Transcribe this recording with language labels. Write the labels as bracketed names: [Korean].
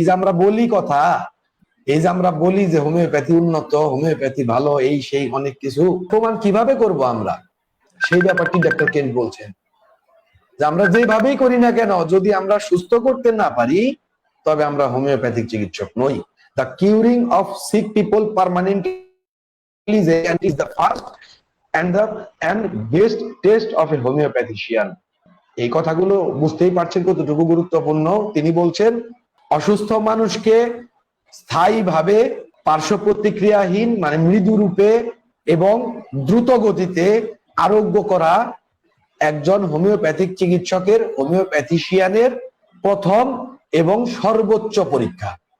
[Bangla] এই যে আমরা বলি কথা, এই যে আমরা বলি যে হোমিওপ্যাথি উন্নত, হোমিওপ্যাথি ভালো, এই সেই অনেক কিছু, প্রমাণ কিভাবে করব আমরা, সেই ব্যাপারটি ডক্টর কেন্ট বলছেন যে আমরা যেভাবেই করি না কেন, যদি আমরা সুস্থ করতে না পারি তবে আমরা হোমিওপ্যাথিক চিকিৎসক নই। [English] The curing of sick people permanently is the first and best test of a homeopathician। [Bangla] এই কথাগুলো বুঝতেই পারছেন কতটুকু গুরুত্বপূর্ণ। তিনি বলছেন অসুস্থ মানুষকে স্থায়ীভাবে পার্শ্ব প্রতিক্রিয়াহীন, মানে মৃদু রূপে এবং দ্রুত গতিতে আরোগ্য করা একজন হোমিওপ্যাথিক চিকিৎসকের, হোমিওপ্যাথিশিয়ানের প্রথম এবং সর্বোচ্চ পরীক্ষা।